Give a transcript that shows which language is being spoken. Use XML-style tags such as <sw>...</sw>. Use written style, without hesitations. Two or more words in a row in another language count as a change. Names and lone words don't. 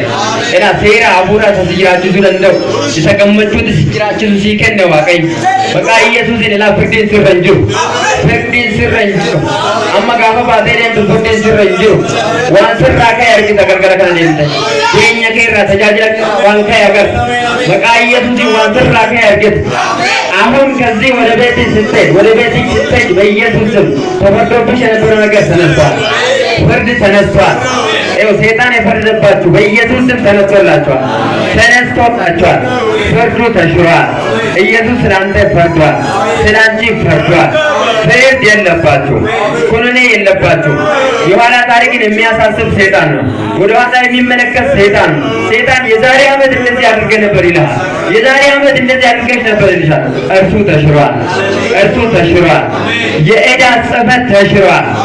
<om>Ila seera hafuuraa isa si jiraachisuu danda'u, isa gammachuutti si jiraachisu sii kenne Waaqayyo. Maqaa Yesuusiin ilaa firdiin sirra hin jiru. Firdiin sirra hin jiru. Amma gaafa baatee deemtu firdiin sirra hin jiru. Waan sirraa ka'e argita galgala kana deemte. Jireenya kee irraa tajaajila waan ka'e agarta. Maqaa Yesuusiin waan sirraa ka'e argita.</om> <am>አሁን ከዚህ ወደ ቤት ስትሄድ ወደ ቤት ስትሄድ በኢየሱስ ስም ተፈርዶብሽ የነበረ ነገር ተነስቷል። ፍርድ ተነስቷል። ይኸው ሰይጣን የፈረደባችሁ በኢየሱስ ስም ተነስቶላችኋል። ተነስቶላችኋል። ፍርዱ ተሽሯል። ኢየሱስ ስላንተ ፈርዷል። ስላንቺ ፈርዷል። ፍርድ የለባችሁ፣ ኩነኔ የለባችሁ። የኋላ ታሪክን የሚያሳስብ ሰይጣን ነው። ወደ ኋላ የሚመለከት ሰይጣን ነው። ሰይጣን የዛሬ ዓመት እንደዚህ አድርገህ ነበር ይልሃል። የዛሬ ዓመት እንደዚህ አድርገሽ ነበር ይልሻል። እርሱ ተሽሯል። እርሱ ተሽሯል። የዕዳ ጽሕፈት ተሽሯል።</am>